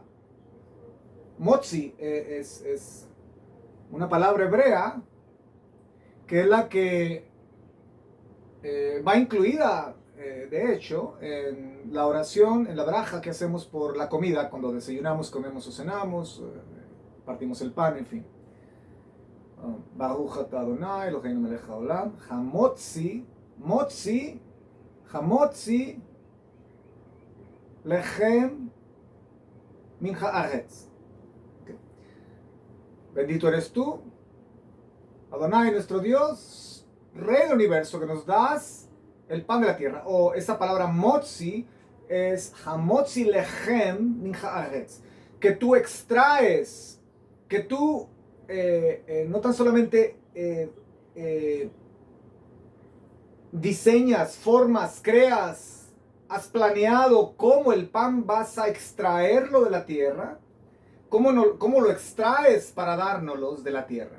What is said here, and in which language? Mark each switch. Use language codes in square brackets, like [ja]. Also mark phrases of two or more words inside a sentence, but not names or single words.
[es] Motzi es una palabra hebrea que es la que va incluida, de hecho, en la oración, en la braja que hacemos por la comida, cuando desayunamos, comemos o cenamos, partimos el pan, en fin. [he] ברוך אתה אדני אלהינו מלך העולם המוציא לחם מן הארץ. [es] Bendito eres tú, Adonai, nuestro Dios, Rey del universo, que nos das el pan de la tierra. O esa palabra motzi es [he] המוציא לחם מן הארץ, [es] que tú extraes, que tú no tan solamente diseñas, formas, creas, has planeado cómo el pan vas a extraerlo de la tierra, cómo lo extraes para dárnoslos de la tierra.